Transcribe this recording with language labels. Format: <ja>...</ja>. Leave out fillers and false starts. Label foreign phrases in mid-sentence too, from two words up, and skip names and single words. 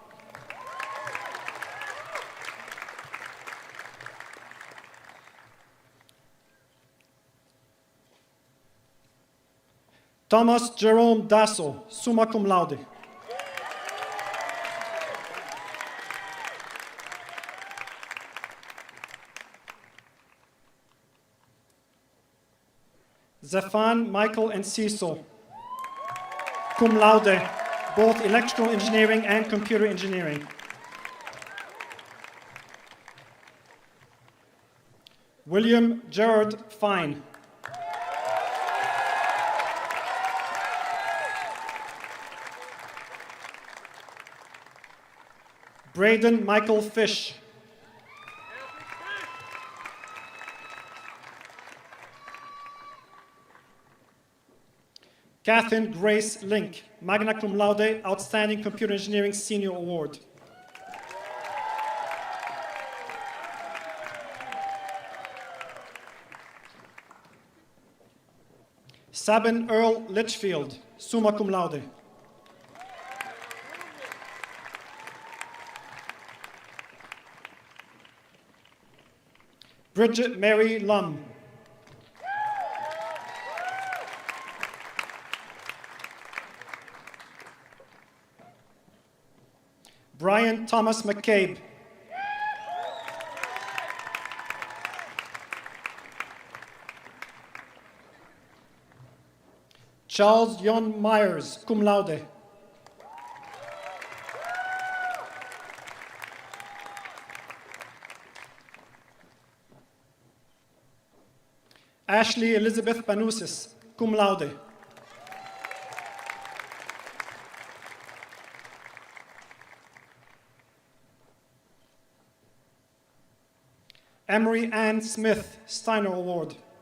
<en>Thomas Jerome Dasso,</en> <la>summa cum laude.</la> <en>Zefan Michael Enciso,</en> <la>cum laude,</la> <en>both electrical engineering and computer engineering. William Gerard Fine. Braden Michael Fish. Catherine Grace Link,</en> <la>magna cum laude,</la> <en>Outstanding Computer Engineering Senior Award. Sabin Earl Litchfield,</en> <la>summa cum laude.</la> <en>Bridget Mary Lum. Brian Thomas McCabe. Charles John Myers,</en> <la>cum laude.</la> <en>Ashley Elizabeth Panusis,</en> <la>cum laude.</la> <en>Emery Ann Smith, Steiner Award.</en>